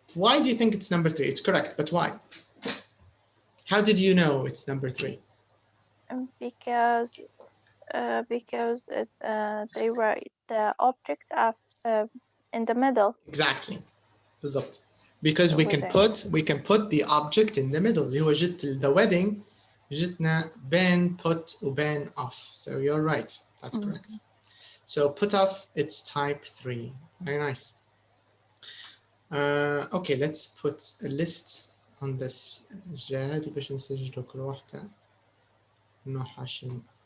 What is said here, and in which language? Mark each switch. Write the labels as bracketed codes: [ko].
[en] Why do you think it's number 3? It's correct, but why? How did you know it's number 3? Because they write the object in the middle. Exactly. [ar] بالضبط. [en] Because we can put the object in the middle. [ar] اللي هو جت [en] the wedding [ar] جتنا بين put وبين off. [en] So you're right. That's correct. So put off, it's type 3. Very nice. Okay, let's put a list on this. [ar] جهادي باش نسجلوا كل واحدة نوع حاشين.